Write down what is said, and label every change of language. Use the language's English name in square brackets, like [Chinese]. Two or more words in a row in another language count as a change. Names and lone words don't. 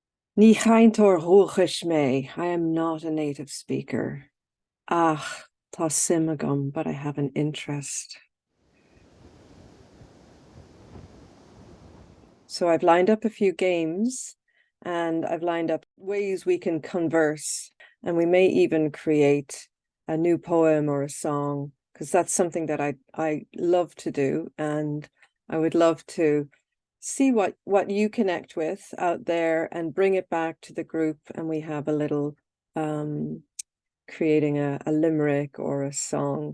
[Irish] Ní chainteoir dhúchais mé. [English] I am not a native speaker. [Irish] Ach, tá sim agam, [English] but I have an interest. So I've lined up a few games and I've lined up ways we can converse, and we may even create a new poem or a song, because that's something that I love to do, and I would love to see what you connect with out there and bring it back to the group, and we have a little creating a limerick or a song.